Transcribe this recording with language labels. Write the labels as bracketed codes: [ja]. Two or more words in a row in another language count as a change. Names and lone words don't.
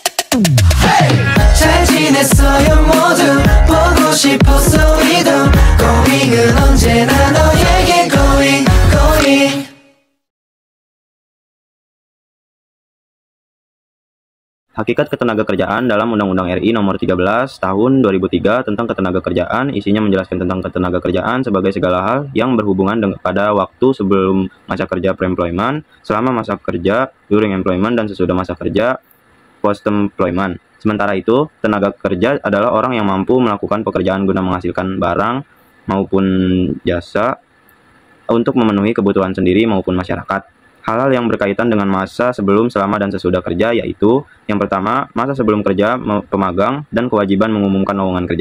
[ko] 잘 지냈어요 모두 보고 싶었어 이도 고잉은 언제나 너에게 고잉 고잉. [id] Hakikat Ketenagakerjaan dalam Undang-Undang RI Nomor 13 Tahun 2003 tentang Ketenagakerjaan isinya menjelaskan tentang ketenagakerjaan sebagai segala hal yang berhubungan pada waktu sebelum masa kerja pre-employment, selama masa kerja [en] during employment, [id] dan sesudah masa kerja post-employment. Sementara itu, tenaga kerja adalah orang yang mampu melakukan pekerjaan guna menghasilkan barang maupun jasa untuk memenuhi kebutuhan sendiri maupun masyarakat. Hal-hal yang berkaitan dengan masa sebelum, selama, dan sesudah kerja yaitu: yang pertama, masa sebelum kerja pemagang dan kewajiban mengumumkan lowongan kerja.